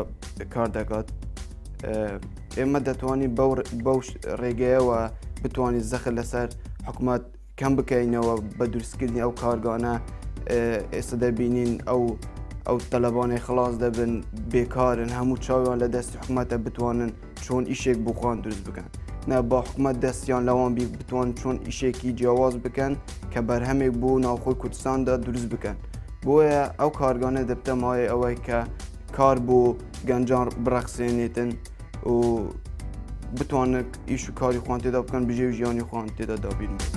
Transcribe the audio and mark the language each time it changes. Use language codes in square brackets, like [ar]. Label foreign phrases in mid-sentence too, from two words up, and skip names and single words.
[ckb] کار دەکات ئێمە دەتوانین بەو ڕێگەیەوە بتوانین زەخر لەسەر حکوومەت کەم بکەینەوە بە دروستکردنی ئەو کارگانە ئێستا دەبینین ئەو تەلەبانەی خلاص دەبن بێکارن هەموو چاویان لە دەستی حکوومەتە بتوانن چۆن ئیشێک بۆ خۆیان دروست بکەن نه با حکومت دەستیان لەوان بی بتوان چۆن ئیشێکی جیاواز بکەن کە بەرهەمێک بۆ ناوخۆی کوردستاندا دروست بکەن بۆیە ئەو کارگانە دەبتە مایە ئەوەی کە کار بۆ گەنجان بڕەخسێنێتن و بتوانن ئیش و کاری خۆیان تێدا بکەن بژێ و ژیانی خۆیان تێدا دابین.